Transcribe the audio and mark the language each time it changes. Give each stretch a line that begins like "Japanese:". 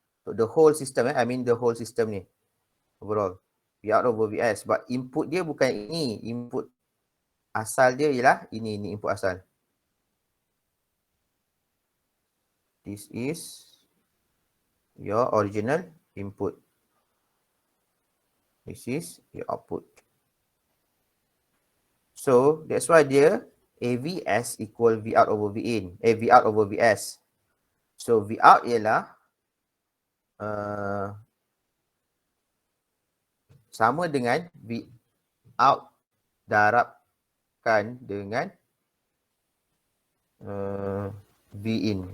English: So the whole system I mean the whole system ni overall. V out over VS. But input
Malay: dia bukan ini. Input asal dia ialah ini input asal.
English: This is your original input. This is your output. So that's why dia AVS equal V out over V in. V out over VS.
Malay: So V out ialah sama dengan V out darabkan dengan V in.